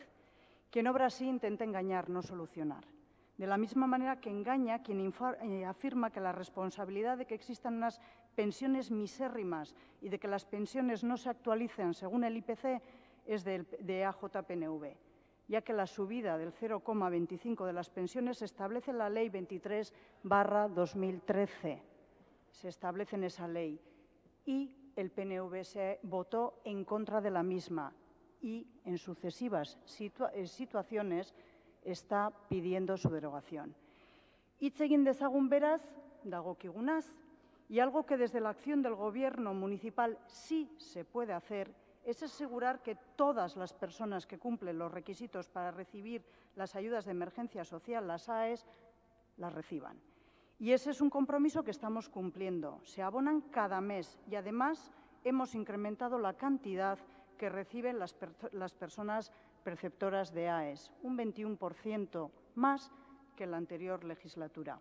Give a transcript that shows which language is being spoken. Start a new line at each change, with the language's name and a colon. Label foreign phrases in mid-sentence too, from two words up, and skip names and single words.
Spanish: Quien obra así intenta engañar, no solucionar. De la misma manera que engaña quien afirma que la responsabilidad de que existan unas pensiones misérrimas y de que las pensiones no se actualicen según el IPC es de AJPNV, ya que la subida del 0,25 de las pensiones se establece en la Ley 23/2013. Se establece en esa ley y el PNV se votó en contra de la misma y en sucesivas situaciones está pidiendo su derogación.
Basque: Hitz egin dezagun beraz, dagokigunaz,
Spanish: y algo que desde la acción del Gobierno municipal sí se puede hacer es asegurar que todas las personas que cumplen los requisitos para recibir las ayudas de emergencia social, las AES, las reciban. Y ese es un compromiso que estamos cumpliendo. Se abonan cada mes y, además, hemos incrementado la cantidad que reciben las personas perceptoras de AES, un 21% más que en la anterior legislatura.